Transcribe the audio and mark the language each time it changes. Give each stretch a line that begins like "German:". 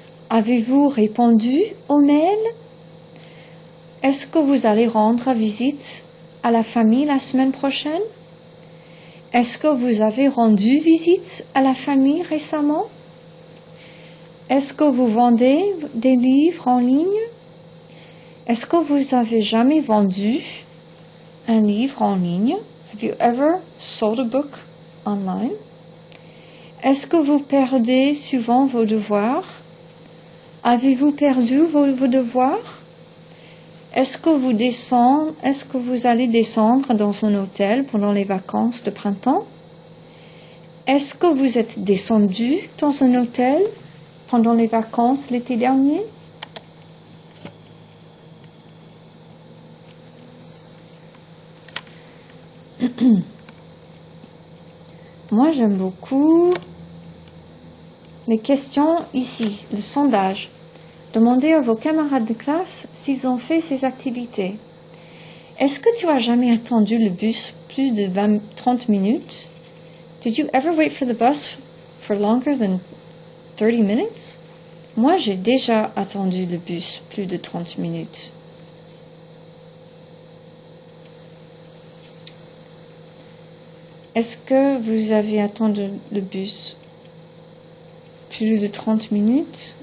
French: Avez-vous répondu aux mails? Est-ce que vous allez rendre visite à la famille la semaine prochaine? Est-ce que vous avez rendu visite à la famille récemment? Est-ce que vous vendez des livres en ligne? Est-ce que vous avez jamais vendu un livre en ligne?
English: Have you ever sold a book online?
French: Est-ce que vous perdez souvent vos devoirs? Avez-vous perdu vos devoirs? Est-ce que vous allez descendre dans un hôtel pendant les vacances de printemps? Est-ce que vous êtes descendu dans un hôtel pendant les vacances l'été dernier? Moi, j'aime beaucoup les questions ici, le sondage. Demandez à vos camarades de classe s'ils ont fait ces activités. Est-ce que tu as jamais attendu le bus plus de 30 minutes?
English: Did you ever wait for the bus for longer than 30 minutes?
French: Moi, j'ai déjà attendu le bus plus de 30 minutes. Est-ce que vous avez attendu le bus plus de 30 minutes?